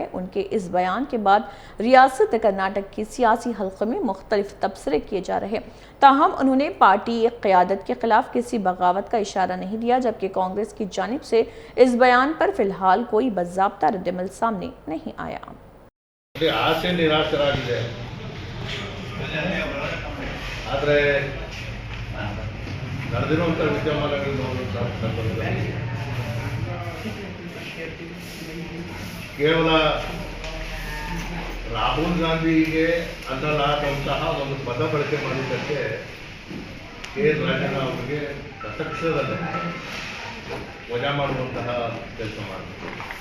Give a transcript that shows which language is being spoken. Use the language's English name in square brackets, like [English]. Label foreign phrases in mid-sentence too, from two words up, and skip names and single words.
[Urdu] ان کے اس بیان کے بعد ریاست کرناٹک کی سیاسی حلقے میں مختلف تبصرے کیے جا رہے. تاہم انہوں نے پارٹی قیادت کے خلاف کسی بغاوت کا اشارہ نہیں دیا، جبکہ کانگریس کی جانب سے اس بیان پر فی الحال کوئی باضابطہ ردعمل سامنے نہیں آیا. [Kannada] ಆಸೆ ನಿರಾಶರಾಗಿದೆ. ಆದರೆ ನಡೆದಿರುವಂಥ ವಿದ್ಯಮಾನಗಳು ನೋಡುವಂಥ ಸಂದರ್ಭದಲ್ಲಿ ಕೇವಲ ರಾಹುಲ್ ಗಾಂಧಿಗೆ ಅನ್ನಲಾದಂತಹ ಒಂದು ಪದ ಬಳಕೆ ಮಾಡಿದ್ದಕ್ಕೆ ರಾಜಣ್ಣ ಅವರಿಗೆ ತತ್ಕ್ಷಣದಲ್ಲೇ ವಜಾ ಮಾಡುವಂತಹ ಕೆಲಸ ಮಾಡಬೇಕು.